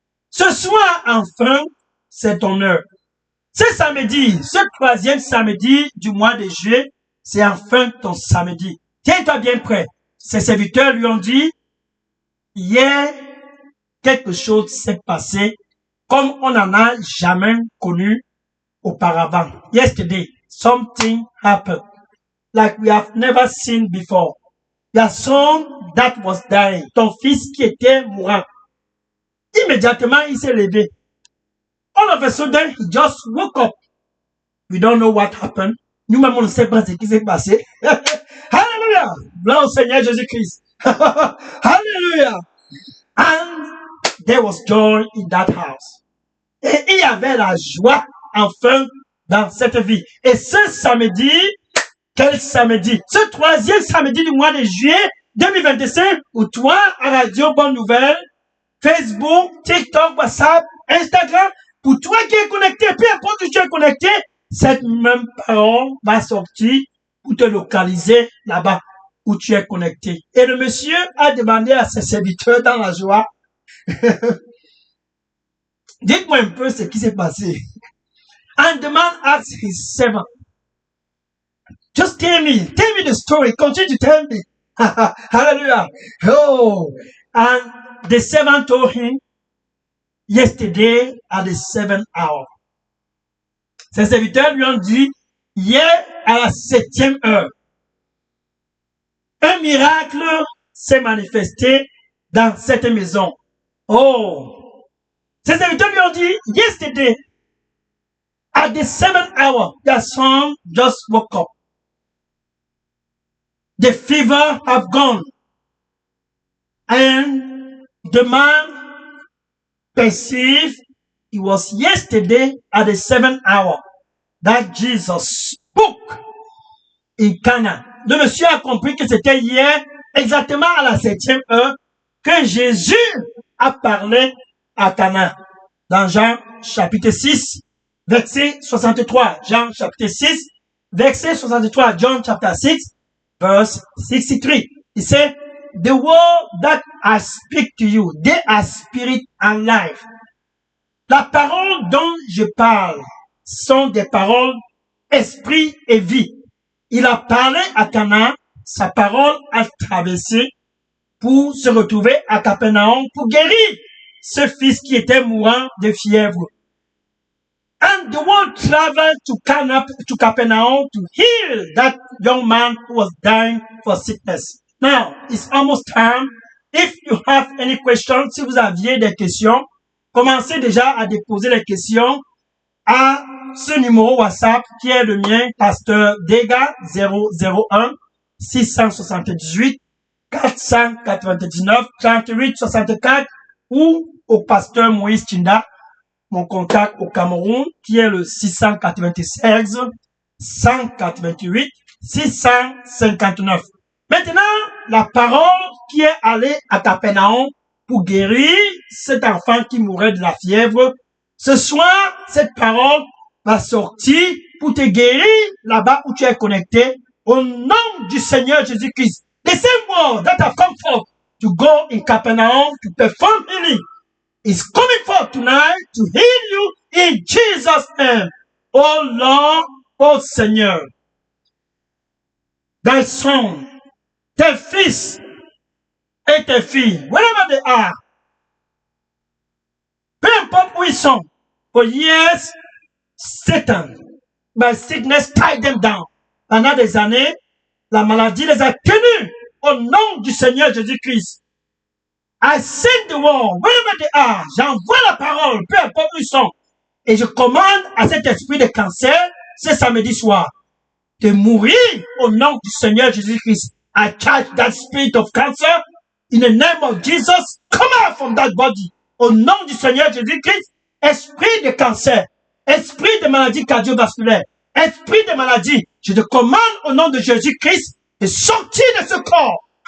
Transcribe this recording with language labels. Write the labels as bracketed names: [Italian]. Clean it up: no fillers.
[French] Ce soir, enfin, c'est ton heure. Ce samedi, ce 3e samedi du mois de juillet, c'est enfin ton samedi. Tiens-toi bien prêt. Ses serviteurs lui ont dit, hier, quelque chose s'est passé comme on n'en a jamais connu auparavant. [English] Yesterday, something happened like we have never seen before. Your son that was dying, [French] ton fils qui était mourant. Immédiatement, il s'est levé. [English] All of a sudden, he just woke up. We don't know what happened. [French] Nous-mêmes, on ne sait pas ce qui s'est passé. Hallelujah! Gloire au Seigneur Jésus-Christ. Hallelujah! [English] And there was joy in that house. [French] Et il y avait la joie, enfin, dans cette vie. Et ce samedi, quel samedi? Ce 3e samedi du mois de juillet 2025, où toi, à Radio Bonne Nouvelle, Facebook, TikTok, WhatsApp, Instagram, pour toi qui es connecté, peu importe où tu es connecté, cette même parole va sortir pour te localiser là-bas. où tu es connecté. Et le monsieur a demandé à ses serviteurs dans la joie, dites-moi un peu ce qui s'est passé. [English] And the man asked his servant, just tell me the story, continue to tell me. Hallelujah. Oh, and the servant told him, yesterday at the 7th hour. [French] Ses serviteurs lui ont dit, hier à la 7e heure, un miracle s'est manifesté dans cette maison. Oh! Ses serviteurs lui ont dit, [English] yesterday, at the 7th hour, their son just woke up. The fever have gone. And the man perceived it was yesterday at the 7th hour that Jesus spoke in Cana. [French] Le monsieur a compris que c'était hier, exactement à la 7e heure, que Jésus a parlé à Cana. Dans Jean chapitre 6, verset 63. Jean chapitre 6, verset 63. [English] John chapter 6, verse 63. He said, the word that I speak to you, they are spirit and life. [French] La parole dont je parle sont des paroles esprit et vie. Il a parlé à Cana, sa parole a traversé pour se retrouver à Capernaum pour guérir ce fils qui était mourant de fièvre. [English] And the word traveled to Capernaum to heal that young man who was dying for sickness. Now, it's almost time. If you have any questions, [French] si vous aviez des questions, commencez déjà à déposer les questions à ce numéro WhatsApp qui est le mien, Pasteur Dega 001 678 499 38 64 ou au Pasteur Moïse Tinda, mon contact au Cameroun qui est le 696 188 659. Maintenant, la parole qui est allée à Capernaum pour guérir cet enfant qui mourait de la fièvre, ce soir, cette parole va sortir pour te guérir là-bas où tu es connecté au nom du Seigneur Jésus-Christ. [English] The same word that have come forth to go in Capernaum to perform healing is coming forth tonight to heal you in Jesus' name. Oh Lord, [French] oh Seigneur, [English] thy son, [French] tes fils et tes filles, [English] wherever they are, [French] peu importe où ils sont, [English] for years, Satan, by sickness, tied them down. [French] Pendant des années, la maladie les a tenus au nom du Seigneur Jésus-Christ. [English] I send the word, wherever they are, [French] j'envoie la parole, peu importe où ils sont, et je commande à cet esprit de cancer, ce samedi soir, de mourir au nom du Seigneur Jésus-Christ. [English] I charge that spirit of cancer in the name of Jesus. Come out from that body. [French] Au nom du Seigneur Jésus-Christ, esprit de cancer, esprit de maladie cardiovasculaire, esprit de maladie, je te commande au nom de Jésus-Christ de sortir de ce corps.